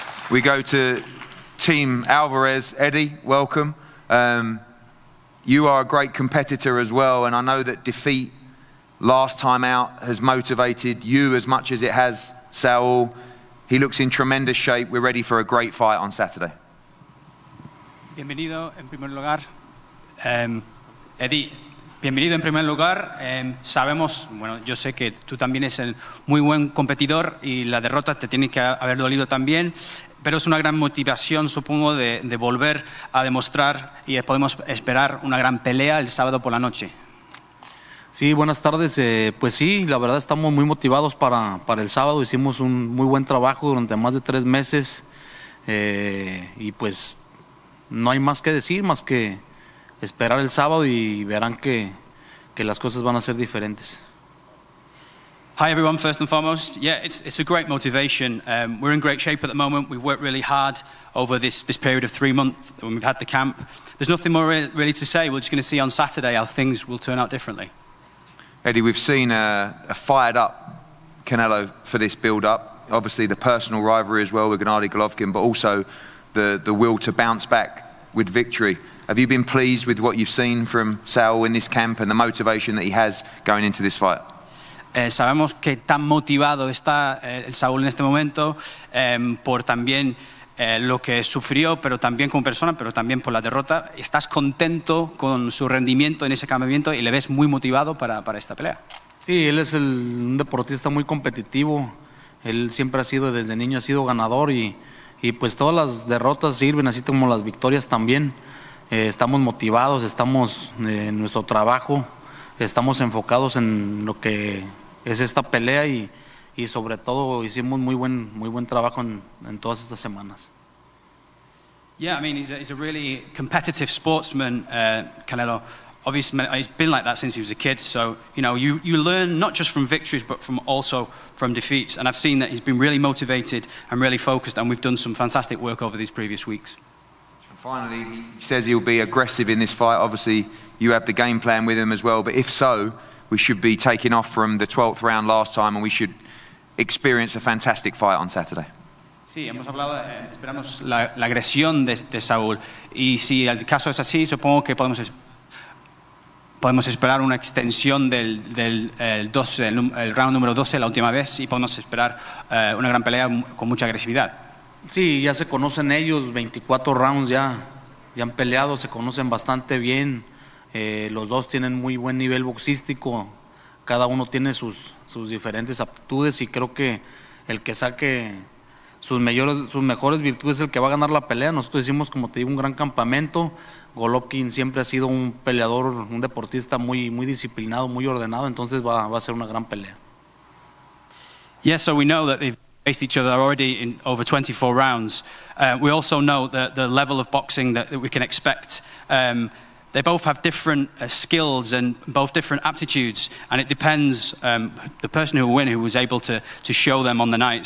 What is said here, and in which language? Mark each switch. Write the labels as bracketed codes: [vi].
[en] We go to Team Alvarez. Eddie, welcome. You are a great competitor as well, and I know that defeat last time out has motivated you as much as it has Saul. He looks in tremendous shape. We're ready for a great fight on Saturday. [es] Bienvenido en primer lugar. Eddie, bienvenido en primer lugar. Sabemos, bueno, yo sé que tú también eres el muy buen competidor y la derrota te tiene que haber dolido también, pero es una gran motivación, supongo, de volver a demostrar y podemos esperar una gran pelea el sábado por la noche. Sí, buenas tardes. Pues sí, la verdad estamos muy motivados para el sábado. Hicimos un muy buen trabajo durante más de 3 meses y pues no hay más que decir, más que esperar el sábado y verán que las cosas van a ser diferentes. [en] Hi everyone, first and foremost. Yeah, it's a great motivation. We're in great shape at the moment. We've worked really hard over this period of 3 months when we've had the camp. There's nothing more really to say. We're just going to see on Saturday how things will turn out differently. Eddie, we've seen a fired up Canelo for this build-up. Obviously the personal rivalry as well with Gennady Golovkin, but also the will to bounce back with victory. Have you been pleased with what you've seen from Saul in this camp and the motivation that he has going into this fight? [es] Sabemos que tan motivado está el Saúl en este momento por también lo que sufrió, pero también como persona, pero también por la derrota. ¿Estás contento con su rendimiento en ese campamento y le ves muy motivado para esta pelea? Sí, él es un deportista muy competitivo. Él siempre ha sido, desde niño ha sido ganador y pues todas las derrotas sirven, así como las victorias también. Estamos motivados, estamos en nuestro trabajo, estamos enfocados en lo que es esta pelea y sobre todo hicimos muy buen trabajo en todas estas semanas. [en] Yeah, I mean, he's a really competitive sportsman, Canelo. Obviously, he's been like that since he was a kid. So, you know, you learn not just from victories, but also from defeats. And I've seen that he's been really motivated and really focused, and we've done some fantastic work over these previous weeks. And finally, he says he'll be aggressive in this fight. Obviously, you have the game plan with him as well. But if so, we should be taking off from the 12th round last time, and we should experience a fantastic fight on Saturday. [es] Sí, hemos hablado, esperamos la agresión de Saúl. Y si el caso es así, supongo que podemos esperar una extensión del round número 12, la última vez, y podemos esperar una gran pelea con mucha agresividad. Sí, ya se conocen ellos, 24 rounds ya han peleado, se conocen bastante bien. Los dos tienen muy buen nivel boxístico, cada uno tiene sus diferentes aptitudes y creo que el que saque sus mejores virtudes es el que va a ganar la pelea. Nosotros hicimos, como te digo, un gran campamento. Golovkin siempre ha sido un peleador, un deportista muy disciplinado, muy ordenado, entonces va a ser una gran pelea. [en] Yeah, so we know that they've faced each other already in over 24 rounds. We also know the level of boxing that we can expect. They both have different skills and both different aptitudes, and it depends the person who will win, who was able to show them on the night.